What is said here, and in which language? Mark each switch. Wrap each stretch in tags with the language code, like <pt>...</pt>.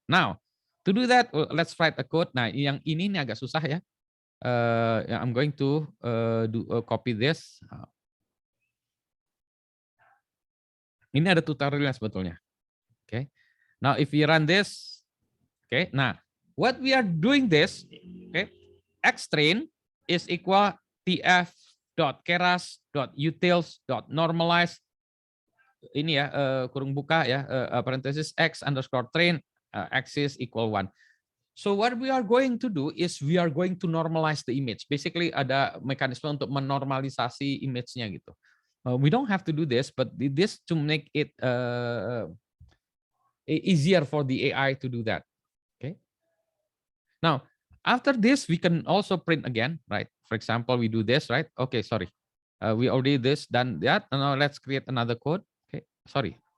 <en>Now, to do that, let's write a code.</en> <id>Nah, yang ini agak susah ya.</id> <en>I'm going to copy this.</en> <id>Ini ada tutorialnya sebetulnya.</id> <en>Okay. Now, if we run this, okay. Nah, what we are doing this, okay. Xtrain is equal tf.keras.utils.normalize.</en> <id>Ini ya, kurung buka ya, parenthesis x_train.</id> <en>X is equal 1. So what we are going to do is we are going to normalize the image.</en> <id>Basically ada mekanisme untuk menormalisasi image-nya gitu.</id> <en>We don't have to do this, but this to make it easier for the AI to do that. Okay. Now, after this, we can also print again, right? For example, we do this, right? Okay, sorry. We already done that. Now let's create another code. Okay, sorry.</en>